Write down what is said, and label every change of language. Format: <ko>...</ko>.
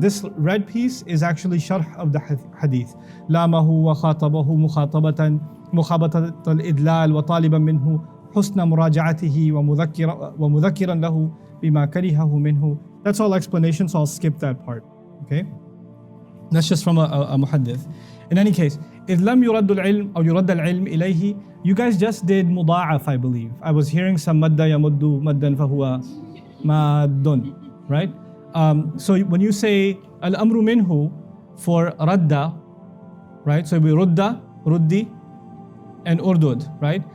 <en>This red piece is actually sharh of the hadith.</en> <ar>لَامَهُ وَخَاطَبَهُ مُخَابَطَةَ الْإِدْلَالِ وَطَالِبًا مِنْهُ حُسْنَ مُرَاجَعَتِهِ وَمُذَكِّرًا لَهُ بِمَا كَرِهَهُ مِنْهُ.</ar> <en>That's all explanation, so I'll skip that part. Okay? That's just from a muhaddith. In any case,</en> <ar>إِذْ لَمْ يُرَدُّ الْعِلْمُ أو يُرَدَّ الْعِلْمِ إِلَيْهِ.</ar> <en>You guys just did muda'af, I believe. I was hearing some</en> <ar>madda yamuddu maddan fahuwa maddun,</ar> <en>right? So when you say al-amru minhu for radda, right? So we rudda, ruddi, and urdud, right?</en>